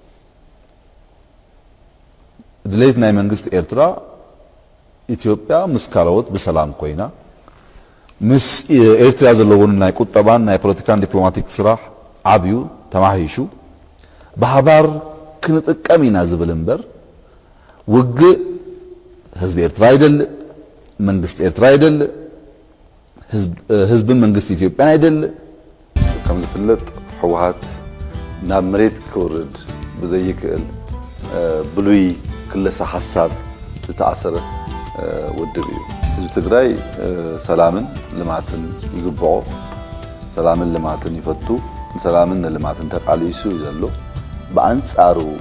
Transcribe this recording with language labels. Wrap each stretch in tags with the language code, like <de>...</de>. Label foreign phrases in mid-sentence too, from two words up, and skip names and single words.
<ti>ድሌት ናይ መንግስት ኤርትራ ኢትዮጵያ ምስ ካልኦት ብሰላም ኮይና ምስ ኤርትራ ዘለውን ናይ ቁጠባን ናይ ፖለቲካን ዲፕሎማቲክ ስራሕ ዓብዩ ተማሂሹ በሃባር ክንጥቀም ኢና ዝብል እምበር ውግእ ህዝብ ኤርትራ አይደል መንግስት ኤርትራ አይደል ህዝብን መንግስት ኢትዮጵያ አይደል ከም ዝፍለጥ ህወሓት ናብ መሬት ክወርድ ብዘይክእል ብሉይ ክለሳ ሐሳብ ዝተኣሰረ ውድብ እዩ ህዝብ ትግራይ ሰላምን ልማትን ይግብዖ ሰላምን ልማትን ይፈቱ ሰላምን ልማትን ተቃሊሱ ይዘሎ በአንጻሩ</ti>